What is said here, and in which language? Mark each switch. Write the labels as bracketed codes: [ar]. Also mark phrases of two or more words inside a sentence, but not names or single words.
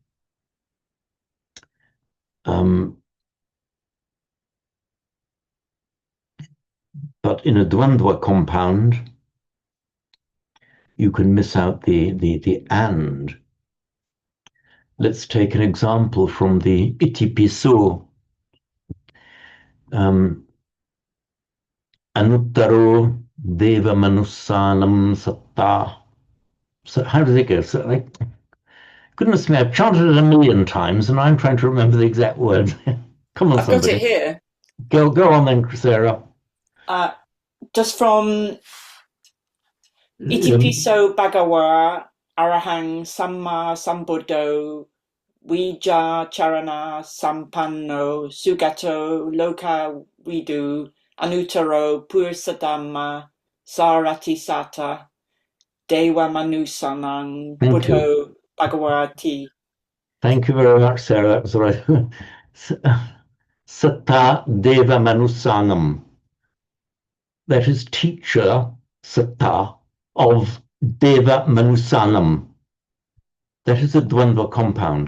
[en] But in a dvandva compound, you can miss out the and. Let's take an example from the Itipiso. [pi] Anuttaro deva manussanam satta. [en] So how does it go? So, goodness me, I've chanted it 1,000,000 times, and I'm trying to remember the exact words. Come on, I've somebody. got it here. Go on then, Sarah. Just from [pi] Itipiso Bhagawa Arahang Samma Sambuddho Vija Charana Sampanno Sugato Loka Vidu Anuttaro Pursadhamma Sarati Sata Dewa Manusanang Buddho Bhagavati. [en] Thank you very much, Sarah. That was right. [pi] Satta Deva Manusanam. [en] That is teacher, Satta, of [pi] Deva Manusanam. [en] That is a dvandva compound.